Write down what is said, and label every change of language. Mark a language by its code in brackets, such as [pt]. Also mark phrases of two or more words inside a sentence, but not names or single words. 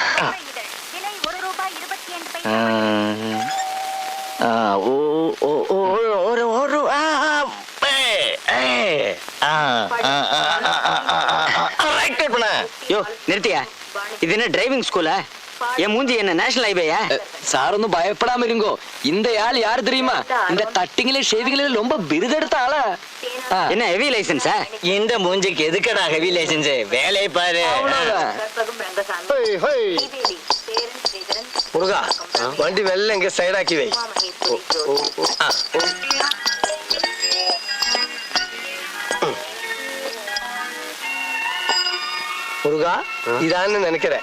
[ta] யோ நிறுத்தியா? இது என்ன [en] driving school? [ta] என் மூஞ்சி என்ன [en] national highway? [ta] சார் ஒன்னும் பயப்படாம இருங்கோ. இந்த ஆள் யாரு தெரியுமா? இந்த கட்டிங்ல ஷேவிங்ல ரொம்ப விருதெடுத்த ஆளா. என்ன [en] heavy license? [ta] இந்த மூஞ்சிக்கு எதுக்கடா [en] heavy license? [ta] வேலையை பாரு. [ml] മുറുക, വണ്ടി വെള്ളം എങ്കിൽ സൈഡാക്കി വൈ. മുറുക, ഇതാണെന്ന് നിനക്കറേ.